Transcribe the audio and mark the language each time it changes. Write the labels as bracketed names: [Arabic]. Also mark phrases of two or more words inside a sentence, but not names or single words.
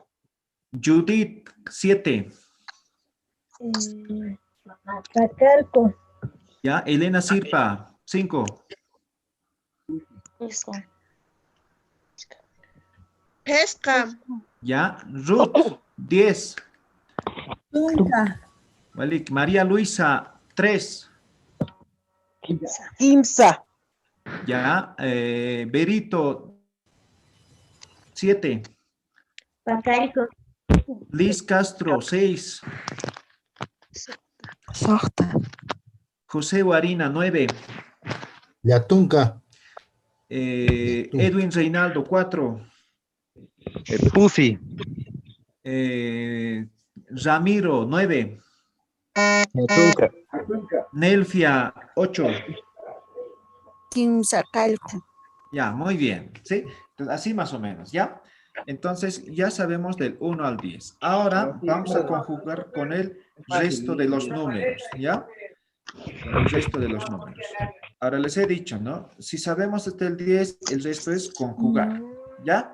[Spanish] Judith, 7. [Aymara] Pacalco. [Spanish] Ya, Elena Sirpa, 5. [Aymara] Pesca. [Spanish] Ya, Ruth, 10. [Aymara] Tunka. [Spanish] Vale, María Luisa, 3. [Aymara] Kimsa. [Spanish] Ya, Berito, 7. [Aymara] Pacalco. [Spanish] Liz Castro, 6. [Aymara] Sohta. [Spanish] José Guarina, 9. [Aymara] Yatunka. [Spanish] Edwin Reinaldo, 4. [Aymara] Pusi. [Spanish] Ramiro, 9. [Aymara] Yatunka. [Spanish] Nelfia, 8. [Aymara] Quimsacalco. [Spanish] Ya, muy bien, ¿sí? Entonces, así más o menos, ¿ya? Entonces, ya sabemos del 1 al 10. Ahora vamos a conjugar con el resto de los números, ¿ya? El resto de los números. Ahora les he dicho, ¿no? Si sabemos hasta el 10, el resto es conjugar, ¿ya?